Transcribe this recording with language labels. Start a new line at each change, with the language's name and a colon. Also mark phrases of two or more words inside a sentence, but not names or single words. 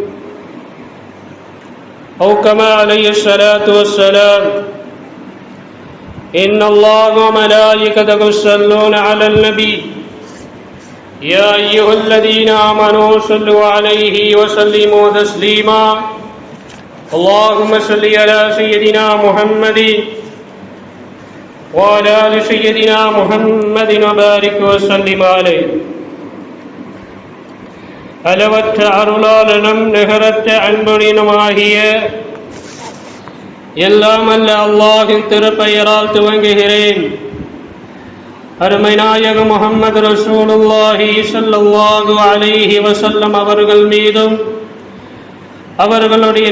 Arabic: أو كما عليه الصلاة والسلام إن الله وملائكته يصلون على النبي يا أيها الذين آمنوا صلوا عليه وسلموا تسليما اللهم صل على سيدنا محمد وعلى آل سيدنا محمد وبارك وسلم عليه
Tamil: அளவற்ற அருளாளனும் நிகரற்ற அன்புடனுமாகிய எல்லாம் அல்ல அல்லாஹ்வின் திருப்பெயரால் துவங்குகிறேன். அருமை நாயகம் முஹம்மது
Arabic: رسول الله صلى الله عليه وسلم
Tamil: அவர்கள் மீதும் அவர்களுடைய